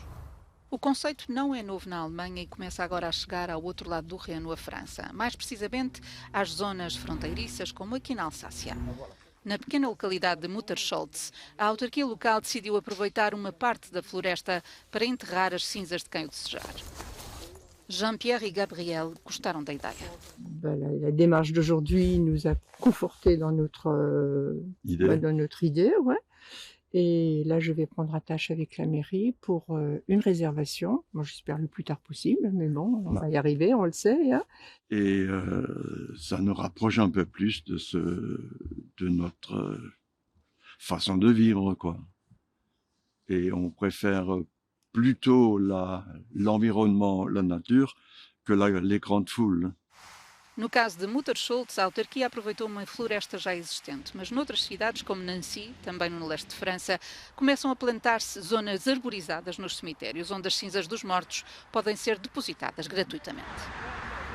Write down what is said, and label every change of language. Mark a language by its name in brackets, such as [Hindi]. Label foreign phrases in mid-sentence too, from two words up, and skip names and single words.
[Portuguese] O conceito não é novo na Alemanha e começa agora a chegar ao outro lado do Reno, a França. Mais precisamente às zonas fronteiriças, como aqui na Alsácia. Na pequena localidade de Mutterscholz, a autarquia local decidiu aproveitar uma parte da floresta para enterrar as cinzas de quem o desejar. Jean-Pierre et Gabriel gostaram da ideia. [French] La démarche d'aujourd'hui nous a conforté dans notre idée, ouais. Et là, je vais prendre attache avec la mairie pour une réservation. Moi, j'espère le plus tard possible, mais bon, on va y arriver, on le sait. Hein. Et ça nous rapproche un peu plus de notre façon de vivre, quoi. Et on préfère plutôt l'environnement, la nature, que les grandes foules. [Portuguese] No caso de Mutterscholz, a autarquia aproveitou uma floresta já existente, mas noutras cidades, como Nancy, também no leste de França, começam a plantar-se zonas arborizadas nos cemitérios, onde as cinzas dos mortos podem ser depositadas gratuitamente.